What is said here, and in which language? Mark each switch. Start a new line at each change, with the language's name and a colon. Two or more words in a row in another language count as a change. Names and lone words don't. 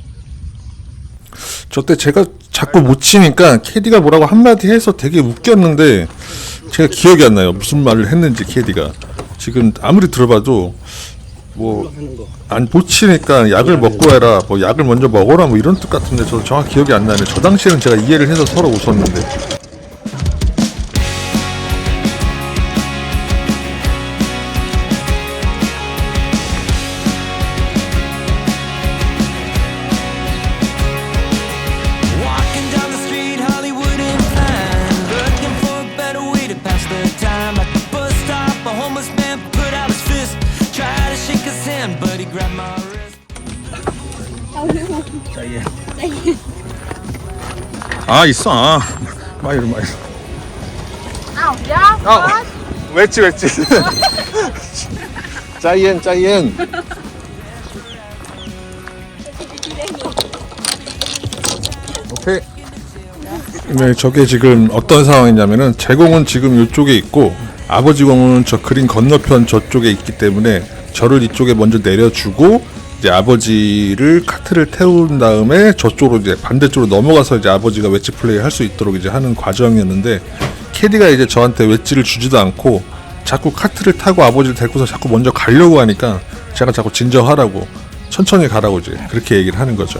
Korean: 저 때 제가 자꾸 못 치니까 캐디가 뭐라고 한마디 해서 되게 웃겼는데 제가 기억이 안 나요. 무슨 말을 했는지 캐디가. 지금 아무리 들어봐도 뭐 안 못 치니까 약을 먹고 해라. 뭐 약을 먼저 먹어라. 뭐 이런 뜻 같은데 저도 정확히 기억이 안 나네. 저 당시에는 제가 이해를 해서 서로 웃었는데.
English: Walking down the street, Hollywood in fine, looking for a better way to pass the time. At the bus stop, a homeless man put out his fist, tried to shake his hand, but he grabbed my wrist.
Korean: 아 있어. 마이로. ảo giá 웨지. 짜이엔. 오케이. 네, 저게 지금 어떤 상황이냐면은 제 공은 지금 이쪽에 있고 아버지 공은 저 그린 건너편 저쪽에 있기 때문에 저를 이쪽에 먼저 내려주고 이제 아버지를 카트를 태운 다음에 저쪽으로 이제 반대쪽으로 넘어가서 이제 아버지가 웨지 플레이 할 수 있도록 이제 하는 과정이었는데 캐디가 이제 저한테 웨지를 주지도 않고 자꾸 카트를 타고 아버지를 데리고서 자꾸 먼저 가려고 하니까 제가 자꾸 진정하라고 천천히 가라고 이제 그렇게 얘기를 하는 거죠.